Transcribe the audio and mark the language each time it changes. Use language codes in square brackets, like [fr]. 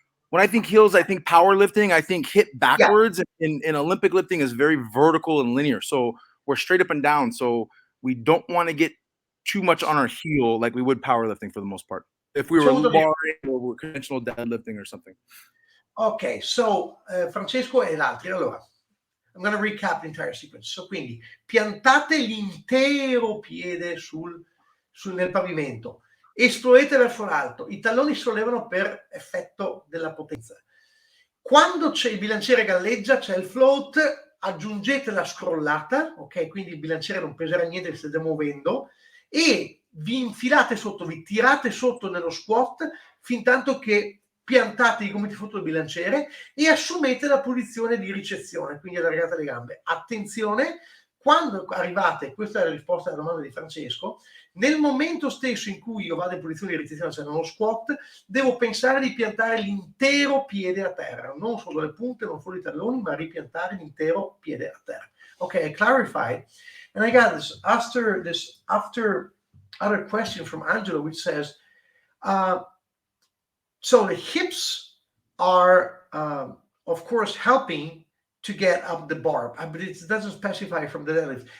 [en] When I think heels, I think powerlifting. I think hip backwards. In Olympic lifting is very vertical and linear. So we're straight up and down. So we don't want to get too much on our heel like we would powerlifting for the most part. If we were barring or conventional deadlifting or something. Okay, so [it] Francesco e altri. Allora, [en] I'm going to recap the entire sequence. [it] So quindi piantate l'intero piede nel pavimento. Esplodete verso l'alto, i talloni sollevano per effetto della potenza. Quando c'è il bilanciere galleggia, c'è il float, aggiungete la scrollata, ok? Quindi il bilanciere non peserà niente, vi state muovendo, e vi infilate sotto, vi tirate sotto nello squat fin tanto che piantate i gomiti sotto il bilanciere e assumete la posizione di ricezione, quindi allargate le gambe. Attenzione, quando arrivate, questa è la risposta alla domanda di Francesco, nel momento stesso in cui io vado in posizione di ricezione, cioè nello squat, devo pensare di piantare l'intero piede a terra, non solo le punte, non solo i talloni, ma ripiantare l'intero piede a terra. [en] Ok, I clarified. And I got this after other question from Angelo, which says, so the hips are, of course, helping to get up the bar, but it doesn't specify from the deadlift.